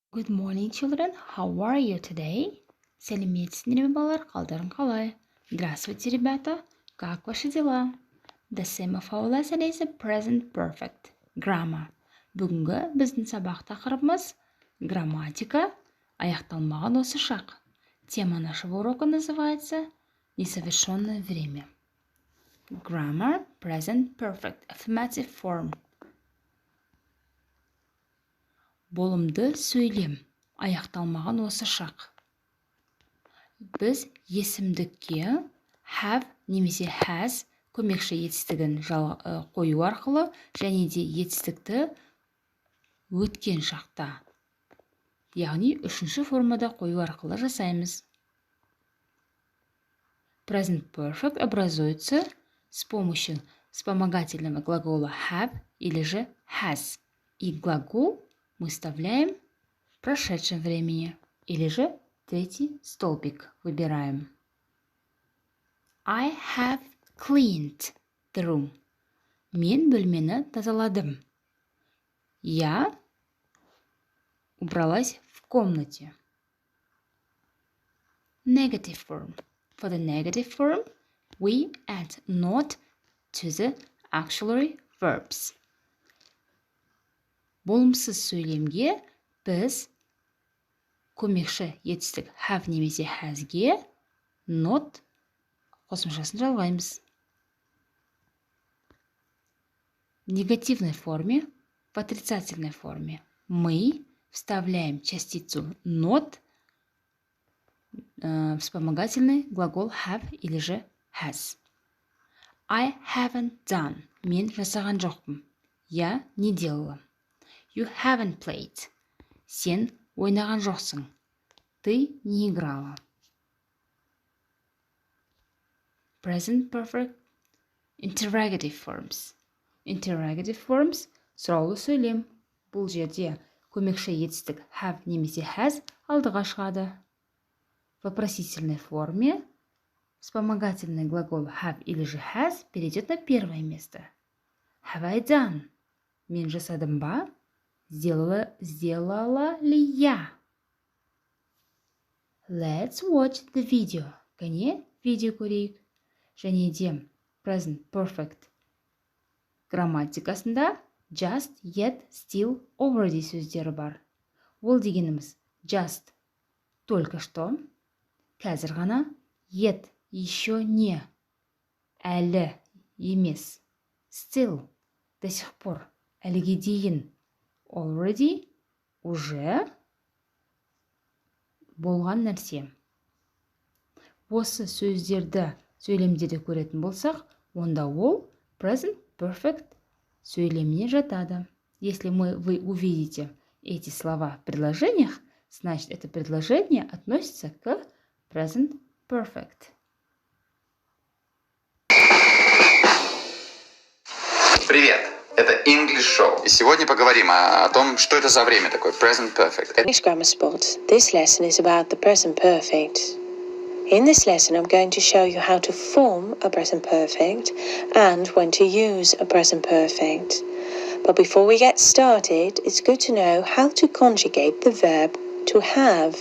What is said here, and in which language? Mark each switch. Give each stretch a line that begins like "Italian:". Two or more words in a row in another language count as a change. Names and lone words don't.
English: Good morning, children. How are you today?
Kazakh: Сәлеметсіздер ме, балалар? Қалдарың қалай?
Russian: Здравствуйте, ребята. Как ваши дела?
English: The same of our lesson is a present perfect. Grammar.
Kazakh: Бүгінгі біздің сабақ тақырыбымыз грамматика, аяқталмаған осы шақ.
Russian: Тема нашего урока называется несовершенное время.
English: Grammar, present perfect, affirmative form.
Kazakh: Болымды сөйлем, аяқталмаған осы шақ. Біз есімдікке have немесе has көмекші етістігін қою арқылы және де етістікті өткен шақта, яғни үшінші формада қою арқылы жасаймыз.
English: Present perfect
Russian: образуется с помощью вспомогательного глагола have или же has. И глагол мы вставляем в прошедшем времени, или же третий столбик выбираем.
English: I have cleaned the room.
Kazakh: Мен бөлмені тазаладым.
Russian: Я убралась в комнате.
English: Negative form. For the negative form, we add not to the auxiliary verbs.
Kazakh: Болымсыз сөйлемге біз көмекші етістік have немесе hasге not қосымшасын жалғаймыз.
Russian: В негативной форме, в отрицательной форме мы вставляем частицу not в вспомогательный глагол have или же has.
English: I haven't done.
Kazakh: Мен жасаған жоқпын.
Russian: Я не делала.
English: You haven't played.
Kazakh: Сен ойнаған жоқсың.
Russian: Ты не играла.
English: Present perfect interrogative forms. Interrogative forms
Kazakh: сұраулы сөйлем. Бұл жерде көмекші етістік have немесе has алдыға шығады.
Russian: В вопросительной форме вспомогательный глагол have или же has перейдет на первое место.
English: Have I done?
Kazakh: Мен жасадым ба?
Russian: Сделала ли я?
English: Let's watch the video.
Kazakh: Кәне, видео көрейік. Және де
English: present perfect
Kazakh: грамматикасында
English: just, yet, still, already
Kazakh: сөздері бар. Ол дегеніміз just,
Russian: только что,
Kazakh: қазір ғана, yet,
Russian: еще не,
Kazakh: әлі, емес,
English: still,
Russian: до сих пор,
Kazakh: әліге дейін, already, уже, болған нәрсе. Осы сөздерді сөйлемдерде көретін болсақ, онда ол
English: present perfect
Kazakh: сөйлеміне жатады.
Russian: Если вы увидите эти слова в предложениях, значит, это предложение относится к
English: present perfect.
Russian: Привет! Это English Show. И сегодня поговорим о том, что это за время такое
English: present perfect. English Grammar Sport. This lesson is about the present perfect. In this lesson, I'm going to show you how to form a present perfect and when to use a present perfect. But before we get started, it's good to know how to conjugate the verb to have.